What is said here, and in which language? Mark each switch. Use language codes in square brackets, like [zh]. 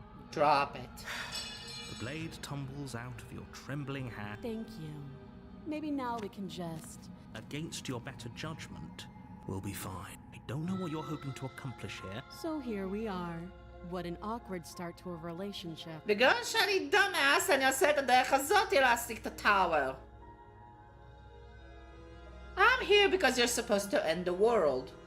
[en] Drop it. The blade tumbles out of your trembling hand. Thank you. Maybe now we can just... Against your better judgment, we'll be fine. I don't know what you're hoping to accomplish here. So here we are. What an awkward start to a relationship. [he] בגלל שאני [en] dumbass, [he] אני עושה את הדרך הזאת להשיג את הטאוור. [en] I'm here because you're supposed to end the world.